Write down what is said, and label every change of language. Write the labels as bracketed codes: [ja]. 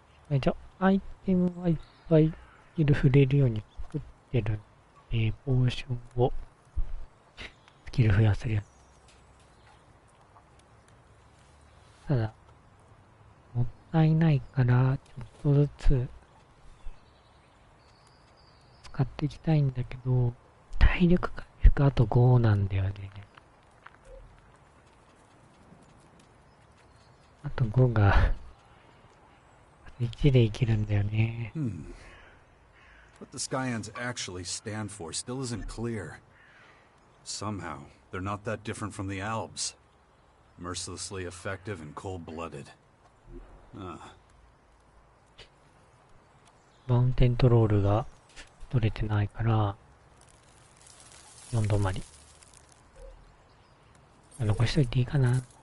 [ja] じゃあ、アイテムはいっぱいスキル触れるように作ってるんで、ポーションをスキル増やせるように。ただ、もったいないから、ちょっとずつ使っていきたいんだけど、体力回復あと5なんだよね。あと5が1でいけるんだよね。 [en] What the Skyans actually stand for still isn't clear. Somehow, they're not that different from the Albs. Mercilessly effective and cold-blooded. [ja] マウンテントロールが取れてないから、4止まり。残しといていいかな。